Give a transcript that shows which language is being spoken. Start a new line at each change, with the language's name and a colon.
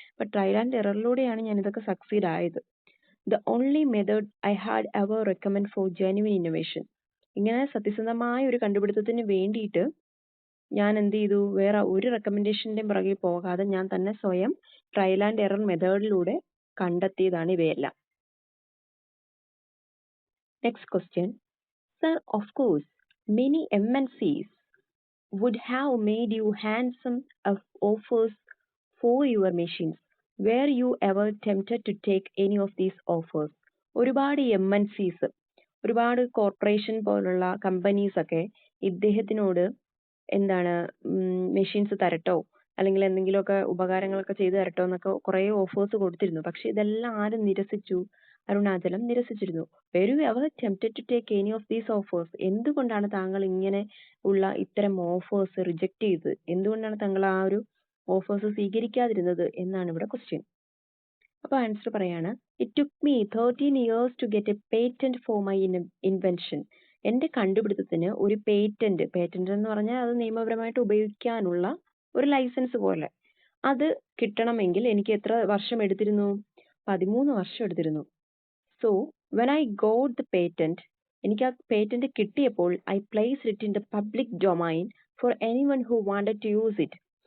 Malayalam: അപ്പൊ trial and എററിലൂടെയാണ് ഞാൻ ഇതൊക്കെ സക്സീഡ് ആയത്.
English: The only method I had ever recommend for genuine innovation.
Malayalam: ഇങ്ങനെ സത്യസന്ധമായ ഒരു കണ്ടുപിടുത്തത്തിന് വേണ്ടിയിട്ട് ഞാൻ എന്ത് ചെയ്തു, വേറെ ഒരു റെക്കമെൻഡേഷന്റെയും പുറകെ പോകാതെ ഞാൻ തന്നെ സ്വയം ട്രയൽ ആൻഡ് എറർ മെത്തേഡിലൂടെ കണ്ടെത്തിയതാണ് ഇവയെല്ലാം.
English: Next question. Sir, of course, many MNCs would have made you handsome offers for your machines. Were you ever tempted to take any of these offers?
Malayalam: ഒരുപാട് MNCs, ഒരുപാട് കോർപ്പറേഷൻ പോലുള്ള companies ഒക്കെ ഇദ്ദേഹത്തിനോട് എന്താണ്, machines തരട്ടോ അല്ലെങ്കിൽ എന്തെങ്കിലുമൊക്കെ ഉപകാരങ്ങളൊക്കെ ചെയ്തു തരട്ടോ എന്നൊക്കെ കുറേ ഓഫേഴ്സ് കൊടുത്തിരുന്നു. പക്ഷെ ഇതെല്ലാം ആരും നിരസിച്ചു, Arunachalam നിരസിച്ചിരുന്നു.
English: Were you ever tempted to take any of these offers?
Malayalam: എന്തുകൊണ്ടാണ് താങ്കൾ ഇങ്ങനെ ഉള്ള ഇത്തരം ഓഫേഴ്സ് റിജക്ട് ചെയ്തത്? എന്തുകൊണ്ടാണ് താങ്കൾ ആ ഒരു ഓഫേഴ്സ് സ്വീകരിക്കാതിരുന്നത് എന്നാണ് ഇവിടെ ക്വസ്റ്റ്യൻ. അപ്പൊ ആൻസർ പറയാണ്,
English: It took me 13 years to get a patent for my invention.
Malayalam: എന്റെ കണ്ടുപിടുത്തത്തിന് ഒരു പേറ്റന്റ് എന്ന് പറഞ്ഞാൽ അത് നിയമപരമായിട്ട് ഉപയോഗിക്കാനുള്ള ഒരു ലൈസൻസ് പോലെ, അത് കിട്ടണമെങ്കിൽ എനിക്ക് എത്ര വർഷം എടുത്തിരുന്നു? 13 വർഷം എടുത്തിരുന്നു.
English: so when I got the patent,
Malayalam: എനിക്ക് ആ പേറ്റന്റ് കിട്ടിയപ്പോൾ
English: I place it in the public domain for anyone who wanted to use it.